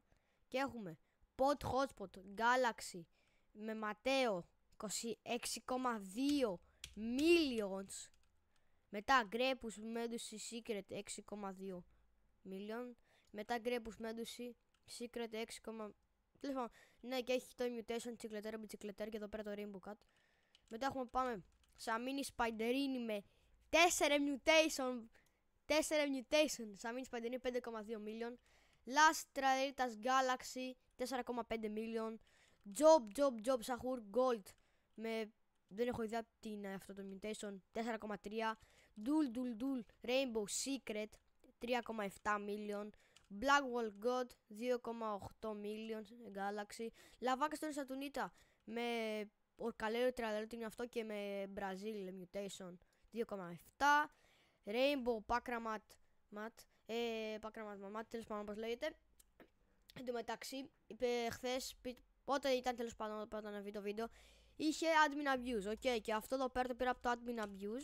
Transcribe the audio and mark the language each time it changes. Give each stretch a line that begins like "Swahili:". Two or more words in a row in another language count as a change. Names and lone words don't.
Greek: Και έχουμε Pod Hotspot Galaxy με Ματέο 26,2 millions. Μετά Grepus Medusi Secret 6,2 million. Μετά Grepus Medusi Secret 6, ναι, και έχει το mutation τσικλετέρα και εδώ πέρα το Rainbow Cut. Μετά πάμε Samini Spiderini με 4 mutation Samini Spiderini 5,2 million. Last Trailitas Galaxy 4,5 million. Job Sahur Gold με, δεν έχω ιδέα τι είναι αυτό το mutation, 4,3. Dul Rainbow Secret 3,7 million. Blackwall God 2,8 million Galaxy. Lavaca στον Σατουνίτα με Ορκαλέριο 30 είναι αυτό και με Brazil mutation 2,7. Rainbow Pakramat τέλος πάντων όπως λέγεται. Εν τω μεταξύ είπε χθες, πότε ήταν τέλος πάντων όταν να βγει το βίντεο, είχε
English: admin abuse,
Greek: και αυτό εδώ πέρα το πήρα από το
English: admin abuse.